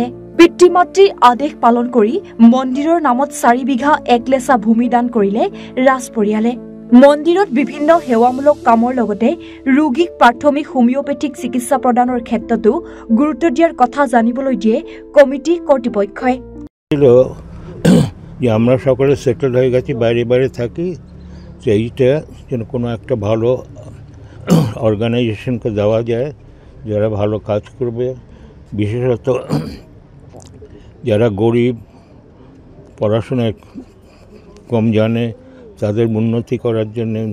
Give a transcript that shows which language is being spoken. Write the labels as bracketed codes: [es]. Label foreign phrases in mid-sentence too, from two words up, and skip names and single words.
[as] পিতৃ মাতৃৰ আদেশ পালন কৰি মন্দিৰৰ নামত 4 বিঘা 1 লেচা ভূমি দান কৰিলে ৰাজ পৰিয়ালে। মন্দিৰত বিভিন্ন সেৱামূলক কামৰ লগতে ৰোগীক প্ৰাথমিক হোমিওপেথিক চিকিৎসা প্ৰদানৰ ক্ষেত্ৰতো গুৰুত্ব দিয়াৰ কথা জানিবলৈ দিয়ে কমিটি কৰ্তৃপক্ষই। [bn] যে আমরা সকলে সেটেল হয়ে গেছি, বাইরে বাইরে থাকি, সেইটা যেন কোনো একটা ভালো অর্গানাইজেশনকে দেওয়া যায় যারা ভালো কাজ করবে, বিশেষত যারা গরিব, পড়াশোনায় কম জানে তাদের উন্নতি করার জন্য।